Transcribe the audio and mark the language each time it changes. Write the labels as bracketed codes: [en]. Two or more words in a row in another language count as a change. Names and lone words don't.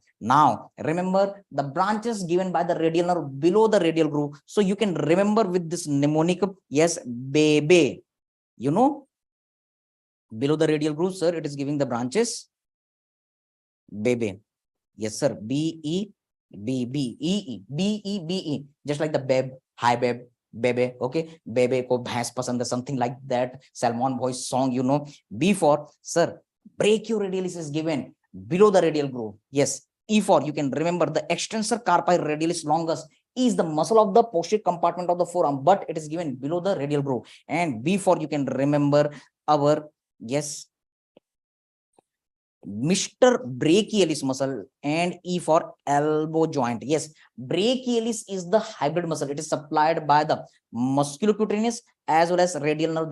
[en] Now remember the branches given by the radial nerve below the radial groove. So you can remember with this mnemonic, yes, baby. You know, below the radial groove, sir, it is giving the branches baby. Yes, sir. B-E. B-B-E-E, B-E-B-E, just like the babe, hi babe, baby, okay, [hi] बेबी को भैंस पसंद है, [en] something like that, Salmon voice song, you know. B for, sir, brachioradialis is given below the radial groove. Yes. E for, you can remember the extensor carpi radialis longus is the muscle of the posterior compartment of the forearm, but it is given below the radial groove. And B for, you can remember our, yes, Mr. brachialis muscle, and E for elbow joint. Yes, brachialis is the hybrid muscle. It is supplied by the musculocutaneous as well as radial nerve.